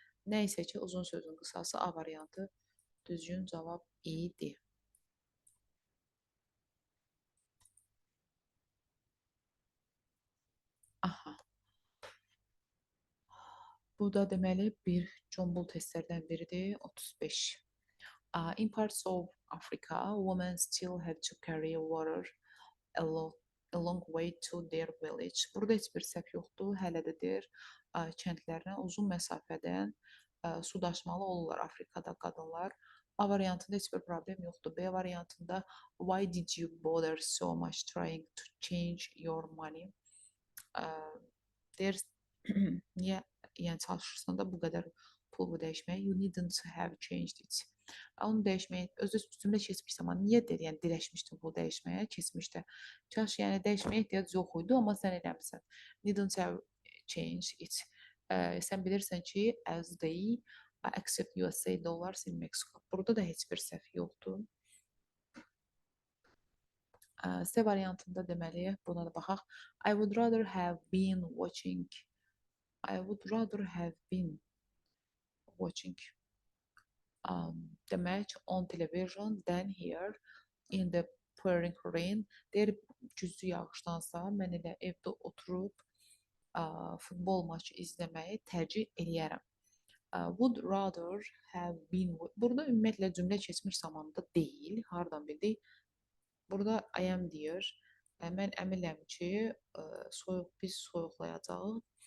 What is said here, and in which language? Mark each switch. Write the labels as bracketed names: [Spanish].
[Azerbaijani] Nə isə ki, uzun sözün qısası A variantı düzgün cavab idi. Aha. Bu da deməli bir Jumble testlərdən biridir. 35. [English] In parts of Africa, women still had to carry water a long way to their village. [Azerbaijani] Burada heç bir səhv yoxdur. Hələ də deyir, kəndlərinə uzun məsafədən su daşımalı olurlar Afrikada qadınlar. A variantında heç bir problem yoxdur. B variantında [English] why did you bother so much trying to change your money? [Azerbaijani] Deyir, niyə yəni çalışırsan da bu qədər pulu dəyişməyə? [English] You needn't have changed it. [Azerbaijani] Onu dəyişməyə, özü cümlə keçmiş zaman niyə deyir, yəni dirəşmişdin pulu dəyişməyə keçmişdə. Kaş yəni dəyişməyə ehtiyac yox idi, amma sən eləmisən. [English] Needn't have changed it. [Azerbaijani] Sən bilirsən ki, [English] as they accept USA dollars in Mexico. [Azerbaijani] Burada da heç bir səhv yoxdur. C variantında deməli, buna da baxaq. [English] I would rather have been watching. I would rather have been watching the match on television than here in the pouring rain. [Azerbaijani] Deyir, güclü yağışdansa mən elə evdə oturub futbol maçı izləməyi tərcih eləyərəm. [English] Would rather have been. [Azerbaijani] Burada ümumiyyətlə cümlə keçmiş zamanda deyil. Hardan bildik? Burada I am deyir. Mən əminəm ki, biz soyuqlayacağıq.